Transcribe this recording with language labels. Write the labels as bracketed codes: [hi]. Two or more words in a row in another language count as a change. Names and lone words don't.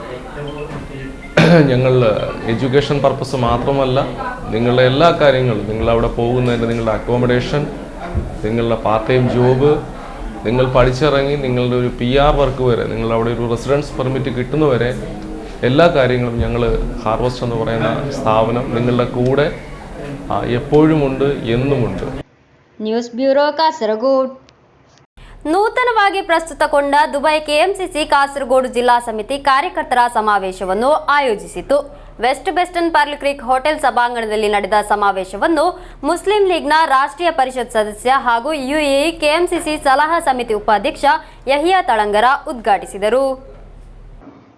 [ml] ഞങ്ങൾ [en] education purpose [ml] മാത്രമല്ല, നിങ്ങളുടെ എല്ലാ കാര്യങ്ങളും, നിങ്ങളവിടെ പോകുന്നതിൻ്റെ നിങ്ങളുടെ അക്കോമഡേഷൻ, നിങ്ങളുടെ [en] part time job, [ml] നിങ്ങൾ പഠിച്ചിറങ്ങി നിങ്ങളുടെ ഒരു PR വർക്ക് വരെ, നിങ്ങളവിടെ ഒരു [en] residence permit [ml] കിട്ടുന്നവരെ എല്ലാ കാര്യങ്ങളും ഞങ്ങൾ ഹാർവസ്റ്റ് എന്ന് പറയുന്ന സ്ഥാപനം നിങ്ങളുടെ കൂടെ എപ്പോഴുമുണ്ട്, എന്നുമുണ്ട്. [en] news bureau [kn] ಕಾಸರಗೋಡು. ನೂತನವಾಗಿ ಪ್ರಸ್ತುತಗೊಂಡ ದುಬೈ KMCC ಕಾಸರಗೋಡು ಜಿಲ್ಲಾ ಸಮಿತಿ ಕಾರ್ಯಕರ್ತರ ಸಮಾವೇಶವನ್ನು ಆಯೋಜಿಸಿತು. ವೆಸ್ಟ್ ಬೆಸ್ಟರ್ನ್ ಪರ್ಲ್ ಕ್ರೀಕ್ ಹೋಟೆಲ್ ಸಭಾಂಗಣದಲ್ಲಿ ನಡೆದ ಸಮಾವೇಶವನ್ನು ಮುಸ್ಲಿಂ ಲೀಗ್ನ ರಾಷ್ಟ್ರೀಯ ಪರಿಷತ್ ಸದಸ್ಯ ಹಾಗೂ UAE KMCC ಸಲಹಾ ಸಮಿತಿ ಉಪಾಧ್ಯಕ್ಷ ಯಹಿಯಾ ತಳಂಗರ ಉದ್ಘಾಟಿಸಿದರು.